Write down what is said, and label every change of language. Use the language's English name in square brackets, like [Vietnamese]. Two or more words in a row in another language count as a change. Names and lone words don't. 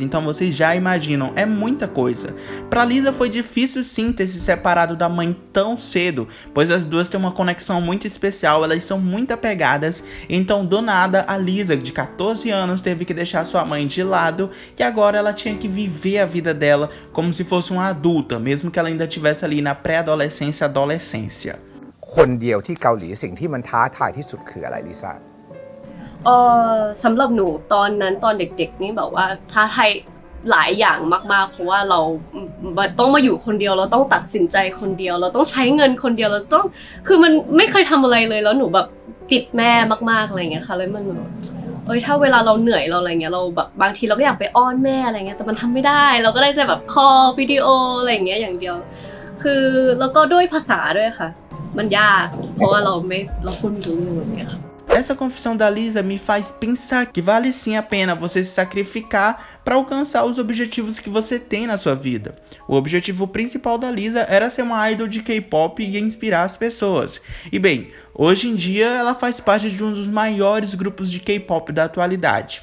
[Portuguese] Então vocês já imaginam, é muita coisa. Para Lisa foi difícil sim ter se separado da mãe tão cedo, pois as duas têm uma conexão muito especial, elas são muito apegadas, então do nada a Lisa, de 14 anos, teve que deixar sua mãe de lado e agora ela tinha que viver a vida dela como se fosse uma adulta, mesmo que ela ainda estivesse ali na pré-adolescência, adolescência. [Thai] คนเดียวที่เกาหลีสิ่งที่มันท้าทายที่สุดคืออะไรลิซ่า สำหรับหนูตอนนั้นตอนเด็กๆนี่แบบว่าท้าทายหลายอย่างมากๆเพราะว่าเราต้องมาอยู่คนเดียวเราต้อง ตัดสินใจคนเดียวเราต้องใช้เงินคนเดียวเราต้องคือมันไม่เคยทำอะไรเลยแล้วหนูแบบติดแม่มากๆอะไรเงี้ยค่ะเลยมันแบบถ้าเวลาเราเหนื่อยเราอะไรเงี้ยเราแบบบางทีเราก็อยากไปอ้อนแม่อะไรเงี้ยแต่มันทำไม่ได้เราก็ได้แต่แบบคอลวิดีโออะไรเงี้ยอย่างเดียวคือแล้วก็ด้วยภาษาด้วยค่ะมันยากเพราะว่าเราพูดไม่รู้เรื่องเงี้ยค่ะ [Portuguese] Essa confissão da Lisa me faz pensar que vale sim a pena você se sacrificar para alcançar os objetivos que você tem na sua vida. O objetivo principal da Lisa era ser uma idol de K-pop e inspirar as pessoas. E bem, hoje em dia ela faz parte de um dos maiores grupos de K-pop da atualidade.